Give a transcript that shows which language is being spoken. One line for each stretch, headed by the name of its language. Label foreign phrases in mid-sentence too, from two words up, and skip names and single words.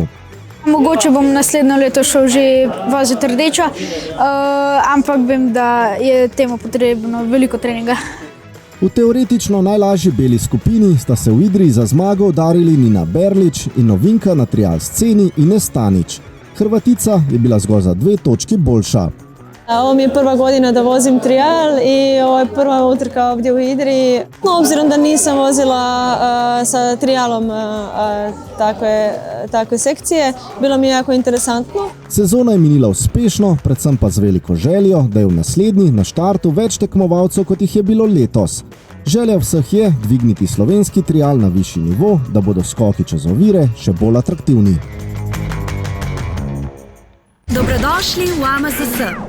Slovenian: Mogoče bom naslednjo leto šel že voziti rdečo, ampak vem, da je temu potrebno veliko treninga. V teoretično najlažji beli skupini sta se v Idriji za zmago udarili Nina Berlič in novinka na trial sceni Ines Stanić. Hrvatica je bila zgolj za 2 točki boljša.
Croatian: Ovo mi je prva godina da vozim trial i ovo je prva utrka ovdje u Idriji. Obzirom da nisam vozila sa trialom takve sekcije, bilo mi je jako interesantno.
Slovenian: Sezona je minila uspešno, predvsem pa z veliko željo, da je v naslednji na štartu več tekmovalcev, kot jih je bilo letos. Želja vseh je dvigniti slovenski trial na višji nivo, da bodo skoki čez ovire še bolj atraktivni. Dobrodošli v AMZS.